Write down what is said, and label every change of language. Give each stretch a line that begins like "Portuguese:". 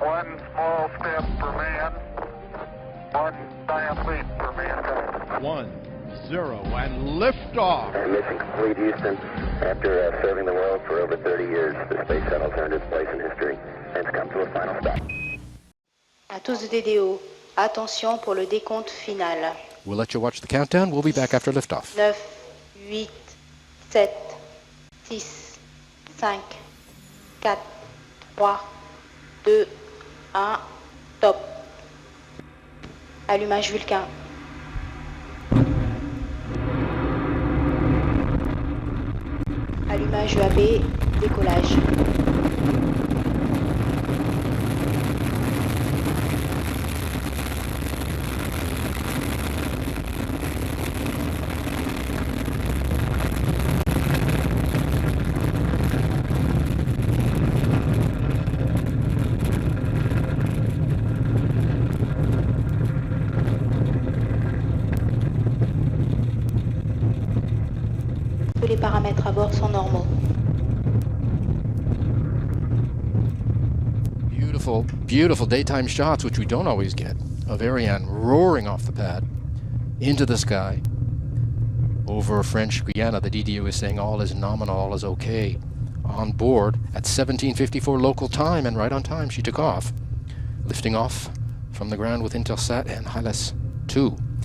English: One small step for man, one giant leap for mankind. 1, 0, and lift off. Mission complete, Houston. After serving the world for over 30 years, the space shuttle's earned its place in history and it's come to a final stop.
French: À tous DDO, attention pour le décompte final.
English: We'll let you watch the countdown. We'll be back after liftoff.
French: 9, 8, 7, 6, 5, 4, 3, 2, 1, top. Allumage Vulcain. Allumage UAB, décollage. Tous les paramètres à bord sont normaux.
English: Beautiful, beautiful daytime shots, which we don't always get, of Ariane roaring off the pad into the sky over French Guiana. The DDO is saying all is nominal, all is okay. On board at 17:54 local time, and right on time she took off, lifting off from the ground with Intelsat and HILAS 2.